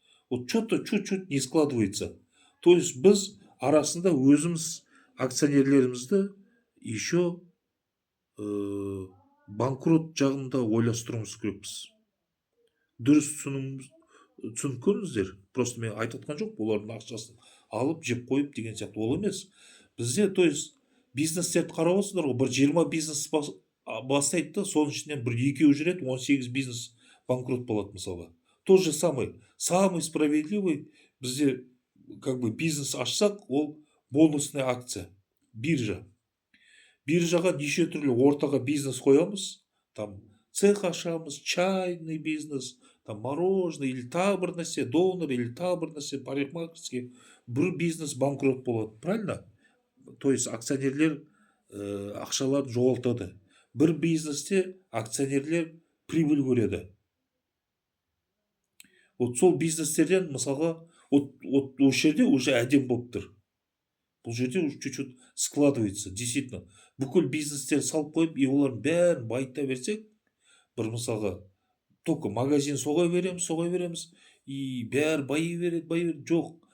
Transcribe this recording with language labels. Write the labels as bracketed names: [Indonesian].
[Russian] Вот что-то чуть-чуть не складывается. То есть [Kazakh] біз арасында өзіміз акционерлерімізді еще банкрот жағында ойластыруымыз керекпіз. Дұрыс түсінкөніздер. Просто мен айтып отқан жоқ, олардың ақшасын алып жеп қойып деген сияқты ол емес. Бізде, [Russian] то есть [Kazakh] бизнестерді қарап отырсыңдар ғой, бір 20 бизнес бастайды да, соның ішінен бір екеуі жүреді, 18 бизнес банкрот болады мысалға. [Russian] То же самый справедливый бізде как бы бизнес ашсақ, [Kazakh] ол [Russian] бонусная акция, биржа. [Kazakh] Биржаға неше түрлі ортаға бизнес қоямыз, [Russian] там цех [Kazakh] ашамыз, [Russian] чайный бизнес, там мороженое или [Kazakh] тағы бір нәрсе, донор или тағы бір нәрсе, парикмахерский, бір бизнес банкрот болады, правильно? То есть акционерлер ақшаларын жоғалтады. Бір бизнесте акционерлер прибыль көреді. Вот сол бизнестерден мысалға осы жерде уже әдем болып тұр. Бұл жерде [Russian] чуть-чуть складывается, действительно. [Kazakh] Бүкіл бизнестер салып қойып, и олардың бәрін байыта берсек, бір мысалға [Russian] только магазин [Kazakh] соға береміз, и бәрі байи береді, жоқ.